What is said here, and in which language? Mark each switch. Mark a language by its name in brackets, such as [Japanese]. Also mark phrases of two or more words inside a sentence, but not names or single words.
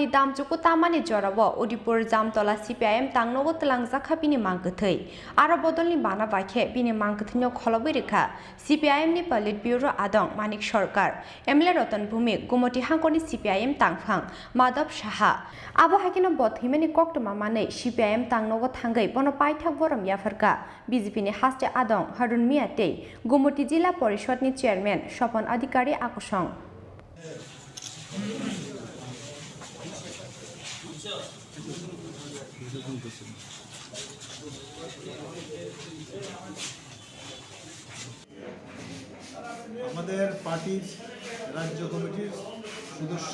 [Kok Borok] दामजुको तामानि जराव उदिपुर जामतला CPIM तांनगो तलांजाखा बिनि मांगथै आरो बदलनि बाना बाखे बिनि मांगथैनो खलबै रेखा CPIM नि [English] polit bureau [Kok Borok] आदं मानिक सरकार एमएलए रतन भूमि गुमति हांकनि CPIM तांफां माधव साहा आबो हाकिनो बथैमानि कक्टमा मानै CPIM तांनगो थांगै बनो पाइथाक बरम याफरका BJP नि हास्ते आदं हारुन मियाते गुमति जिल्ला परिषदनि चेयरमैन स्वपन अधिकारी आकुसं [Bangla] আমাদের পার্টির রাজ্য কমিটির সদস্য